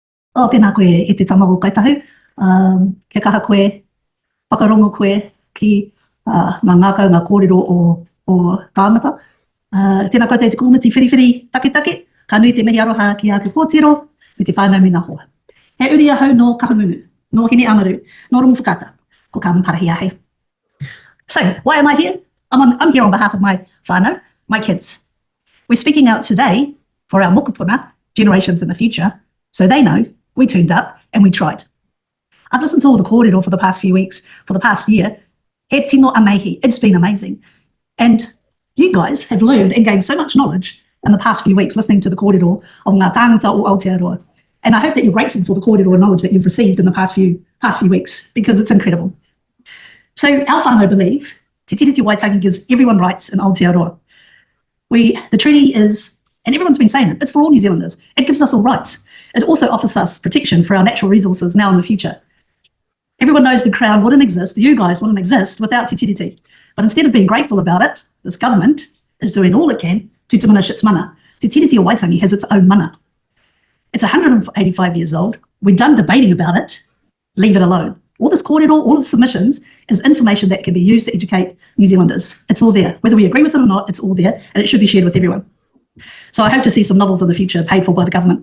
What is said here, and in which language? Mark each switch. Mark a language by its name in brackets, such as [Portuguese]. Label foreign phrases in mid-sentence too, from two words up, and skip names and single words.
[Māori] O tēnā koe e te tamago kaitahu, ke kaha koe, whakarongo koe ki ngā ngākau, ngā kōrero o tāngata. Tēnā koutou te kōmiti whiriwhiri take, ka nui te mihi aroha ki a te kōtiro, me te whānau me ngā hoa. He uri ahau no kahungunu, no hine amaru, no rongo whakata, ko Carmen Parahi ahe. [English] So, why am I here? I'm here on behalf of my whānau, my kids. We're speaking out today for our mokopuna, generations in the future, so they know we turned up and we tried. I've listened to all the kōrero for the past few weeks, for the past year. [Māori] He tino amehi, [English] it's been amazing. And you guys have learned and gained so much knowledge in the past few weeks listening to the kōrero of [Māori] ngā tāngata o Aotearoa. [English] And I hope that you're grateful for the kōrero and knowledge that you've received in the past few weeks, because it's incredible. So our whānau believe Te Tiriti Waitangi gives everyone rights in Aotearoa. The treaty is, and everyone's been saying it, it's for all New Zealanders. It gives us all rights. It also offers us protection for our natural resources now and in the future. Everyone knows the Crown wouldn't exist, you guys wouldn't exist without Te Tiriti. But instead of being grateful about it, this government is doing all it can to diminish its mana. Te Tiriti o Waitangi has its own mana. It's 185 years old. We're done debating about it. Leave it alone. All this kōrero, all of the submissions is information that can be used to educate New Zealanders. It's all there. Whether we agree with it or not, it's all there, and it should be shared with everyone. So I hope to see some novels in the future paid for by the government.